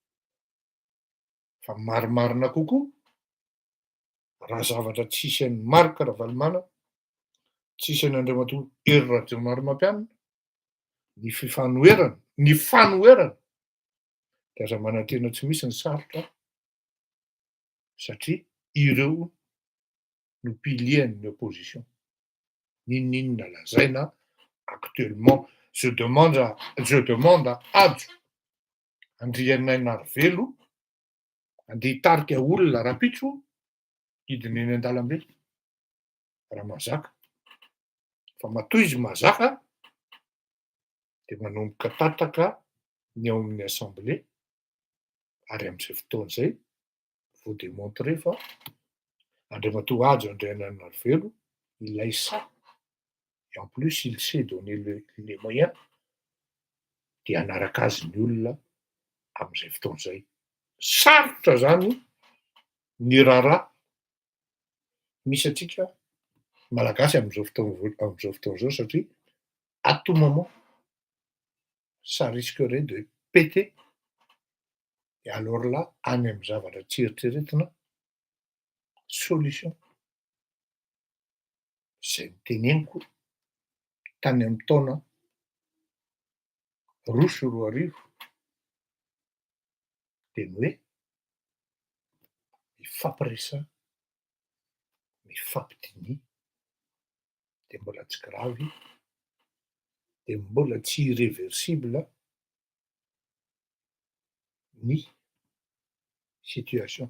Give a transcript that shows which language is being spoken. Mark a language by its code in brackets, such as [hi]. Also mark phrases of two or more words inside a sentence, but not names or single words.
[mg] fa marimarina kokoa raha zavatra tsisy an'ny Marc Ravalomanana, tsisy an'Andriamatoa Hery Rajaonarimampianina, ny fanoherana de aza manantena tsy misy ny sarotra satria ireo no piliers ny opposition. N'inon'inona lazaina actuellement [fr] je demande à [mg] Adio Andrianaina Arivelo andeha hitarika olona rapitso hidiny eny an-dalambe raha mazaka fa matoa izy mazaka de manomboka tataka ny ao amin'ny assemblée ary am'izay fotoana zay [fr] faut démontrer [mg] fa Andriamatoa Adio Andrianaina Arivelo ilay [fr] ça et en plus il sait donner les moyens [mg] de hanaraka azy ny olona am'izay fotoana zay. Sarotra zany ny raharaha misy atsika malagasy am'izao fotoana zao satria [fr] à tout moment ça risquerait de péter et alors là [mg] any amy zavatra tsy eritreretina solution. Zay noteneniko tany amy taona 2020 teny hoe mifampiresaha, mifampidiny de mbola tsy gravy de mbola tsy irréversible ny situation.